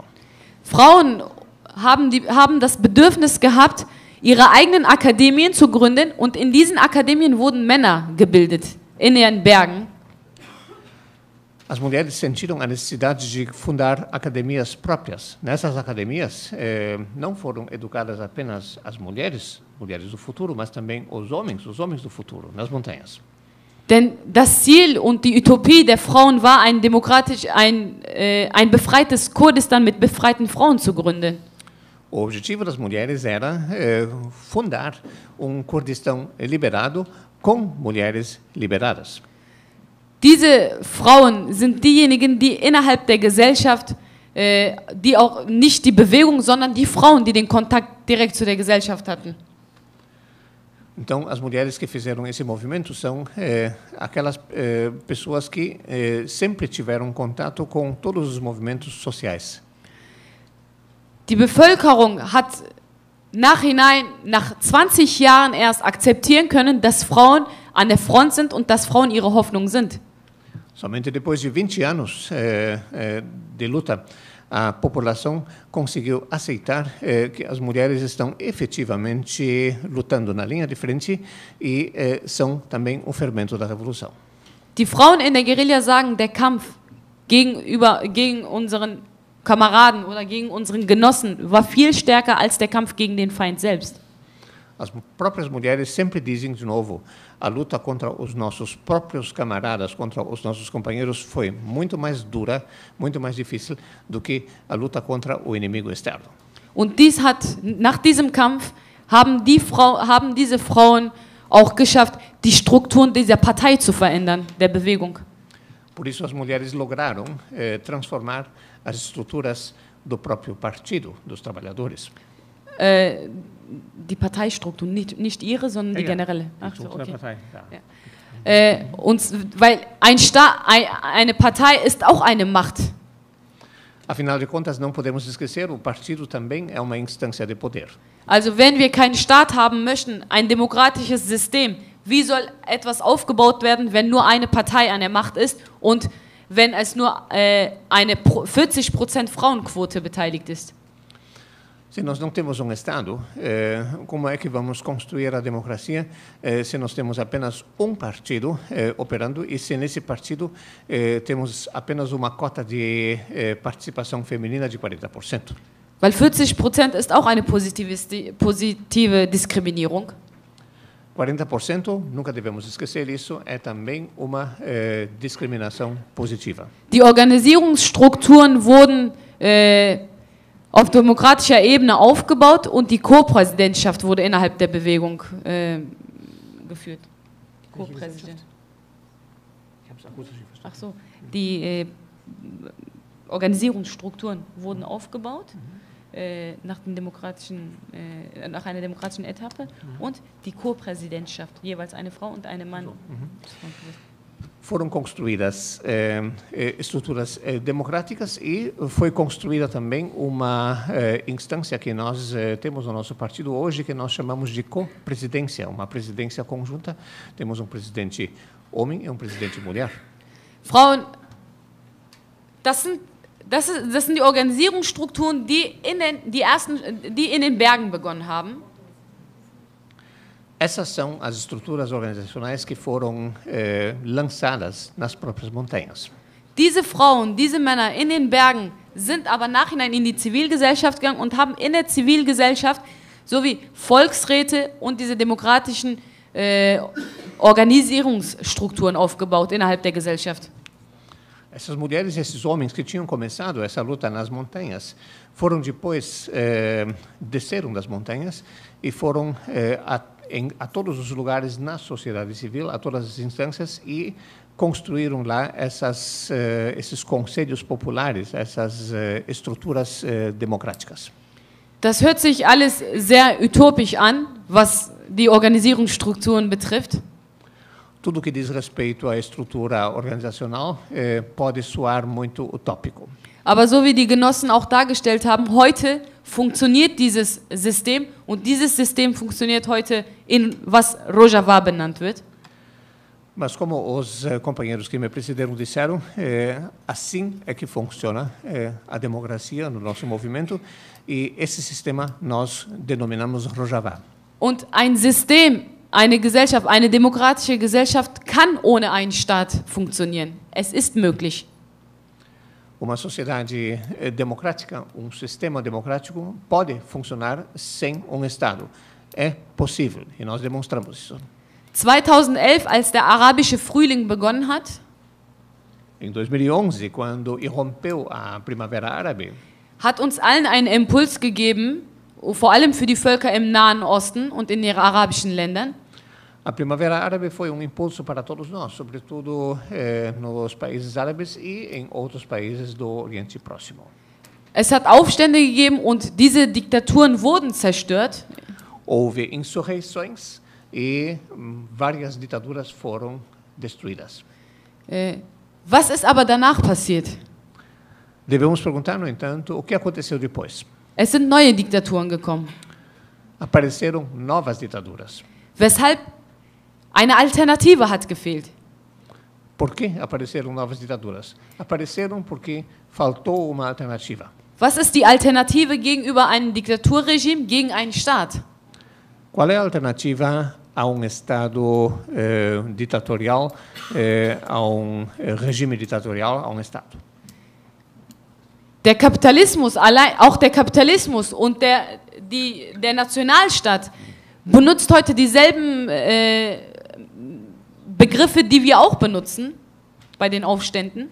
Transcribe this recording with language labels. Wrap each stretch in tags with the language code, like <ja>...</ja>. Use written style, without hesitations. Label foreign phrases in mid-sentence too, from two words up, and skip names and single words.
<de>Frauen haben das Bedürfnis gehabt, ihre eigenen Akademien zu gründen, und in diesen Akademien wurden Männer gebildet, in ihren Bergen.</de> <pt>As mulheres sentiram a necessidade de fundar academias próprias. Nessas academias não foram educadas apenas as mulheres do futuro, mas também os homens do futuro, nas montanhas.</pt> <de>Denn das Ziel und die Utopie der Frauen war, ein befreites Kurdistan mit befreiten Frauen zu gründen.</de> <pt>O objetivo das mulheres era fundar Kurdistão liberado com mulheres liberadas.</pt> <de>Diese Frauen sind diejenigen, die innerhalb der Gesellschaft, die auch nicht die Bewegung, sondern die Frauen, die den Kontakt direkt zu der Gesellschaft hatten.</de> <pt>Então, as mulheres que fizeram esse movimento são aquelas pessoas que sempre tiveram contato com todos os movimentos sociais.</pt> <de>Die Bevölkerung hat nach 20 Jahren erst akzeptieren können, dass Frauen an der Front sind und dass Frauen ihre Hoffnung sind.</de> <pt>Somente depois de 20 anos de luta, a população conseguiu aceitar que as mulheres estão efetivamente lutando na linha de frente e são também o fermento da revolução.</pt> <de>Die Frauen in der Guerilla sagen, der Kampf gegen unseren Kameraden oder gegen unseren Genossen war viel stärker als der Kampf gegen den Feind selbst.</de> <pt>As próprias mulheres sempre dizem de novo, a luta contra os nossos próprios camaradas, contra os nossos companheiros foi muito mais dura, muito mais difícil do que a luta contra o inimigo externo.</pt> <de>Und nach diesem Kampf haben diese Frauen auch geschafft, die Strukturen dieser Partei zu verändern, der Bewegung.</de> <pt>Por isso as mulheres lograram transformar as estruturas do próprio partido dos trabalhadores.</pt> <de>Die Parteistruktur, nicht ihre, sondern die generelle. Ach so, okay. Partei, ja. Ja. Weil eine Partei ist auch eine Macht.</de> <pt>Afinal de contas, não podemos esquecer, o partido também é uma instância de poder.</pt> <de>Also wenn wir keinen Staat haben möchten, ein demokratisches System, wie soll etwas aufgebaut werden, wenn nur eine Partei an der Macht ist und wenn es nur eine 40% Frauenquote beteiligt ist?</de> <pt>Se nós não temos Estado, como é que vamos construir a democracia se nós temos apenas partido operando e se nesse partido temos apenas uma cota de participação feminina de 40%?</pt> <de>Weil 40% ist auch eine positive Diskriminierung.</de> <pt>40%, nunca devemos esquecer isso, é também uma discriminação positiva.</pt> <de>Die Organisierungsstrukturen wurden auf demokratischer Ebene aufgebaut und die Co-Präsidentschaft wurde innerhalb der Bewegung geführt. Die Co-Präsidentschaft. Ach so, die Organisierungsstrukturen wurden aufgebaut nach einer demokratischen Etappe und die Co-Präsidentschaft, jeweils eine Frau und ein Mann.</de> <pt>Foram construídas estruturas democráticas e foi construída também uma instância que nós temos no nosso partido hoje, que nós chamamos de co-presidência, uma presidência conjunta. Temos presidente homem e presidente mulher.</pt> <de>Frauen, das sind die Organisierungsstrukturen, die in den Bergen begonnen haben.</de> <pt>Essas são as estruturas organizacionais que foram lançadas nas próprias montanhas.</pt> <de>Diese Frauen, diese Männer in den Bergen sind aber nachhinein in die Zivilgesellschaft gegangen und haben in der Zivilgesellschaft sowie Volksräte und diese demokratischen Organisierungsstrukturen aufgebaut innerhalb der Gesellschaft.</de> <pt>Essas mulheres e esses homens que tinham começado essa luta nas montanhas foram depois desceram das montanhas e foram a todos os lugares na sociedade civil, a todas as instâncias e construíram lá esses conselhos populares, essas estruturas democráticas.</pt> <de>Das hört sich alles sehr utopisch an, was die Organisierungsstrukturen betrifft.</de> <pt>Tudo que diz respeito à estrutura organizacional pode soar muito utópico.</pt> <de>Aber so wie die Genossen auch dargestellt haben, heute funktioniert dieses System und dieses System funktioniert heute in was Rojava benannt wird.</de> <pt>Mas como os companheiros que me precederam disseram, assim é que funciona a democracia no nosso movimento e esse sistema nós denominamos Rojava.</pt> <de>Und ein System, eine Gesellschaft, eine demokratische Gesellschaft kann ohne einen Staat funktionieren. Es ist möglich.</de> <pt>Uma sociedade democrática, sistema democrático pode funcionar sem Estado. É possível e nós demonstramos isso.</pt> <de>2011, als der arabische Frühling begonnen hat,</de> <pt>em 2011, quando irrompeu a Primavera Árabe,</pt> <de>hat uns allen einen Impuls gegeben, vor allem für die Völker im Nahen Osten und in den arabischen Ländern.</de> <pt>A Primavera Árabe foi impulso para todos nós, sobretudo nos países árabes e em outros países do Oriente Próximo.</pt> <de>Es hat Aufstände gegeben und diese Diktaturen wurden zerstört.</de> <pt>Houve insurreições e várias ditaduras foram destruídas.</pt> <de>Was ist aber danach passiert?</de> <pt>Devemos perguntar, no entanto, o que aconteceu depois.</pt> <de>Es sind neue Diktaturen gekommen.</de> <pt>Apareceram novas ditaduras.</pt> <de>Weshalb eine Alternative hat gefehlt.</de> <pt>Por que apareceram novas ditaduras? Apareceram porque faltou uma alternativa.</pt> <de>Was ist die Alternative gegenüber einem Diktaturregime, gegen einen Staat?</de> <pt>Qual é a alternativa a Estado ditatorial, a regime ditatorial, a Estado?</pt> <de>Der Kapitalismus, auch der Kapitalismus und der Nationalstaat benutzt heute dieselben Begriffe, die wir auch benutzen bei den Aufständen.</de>